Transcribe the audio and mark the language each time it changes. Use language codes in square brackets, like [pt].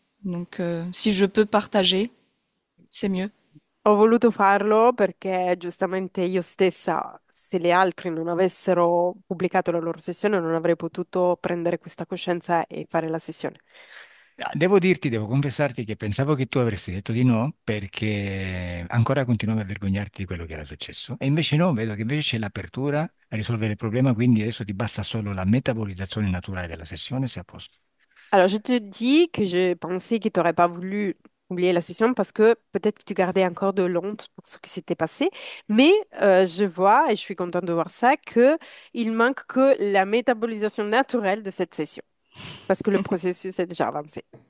[fr] Donc, si je peux partager, c'est mieux. [it] Ho voluto farlo perché giustamente io stessa, se le altre non avessero pubblicato la loro sessione, non avrei potuto prendere questa coscienza e fare la sessione. Devo confessarti che pensavo che tu avresti detto di no perché ancora continuavi a vergognarti di quello che era successo. E invece no, vedo che invece c'è l'apertura a risolvere il problema, quindi adesso ti basta solo la metabolizzazione naturale della sessione, sei a posto. [fr] Alors, je te dis que je pensais que tu n'aurais pas voulu oublier la session parce que peut-être que tu gardais encore de l'honte pour ce qui s'était passé. Mais je vois, et je suis contente de voir ça, que il manque que la métabolisation naturelle de cette session parce que le processus est déjà avancé.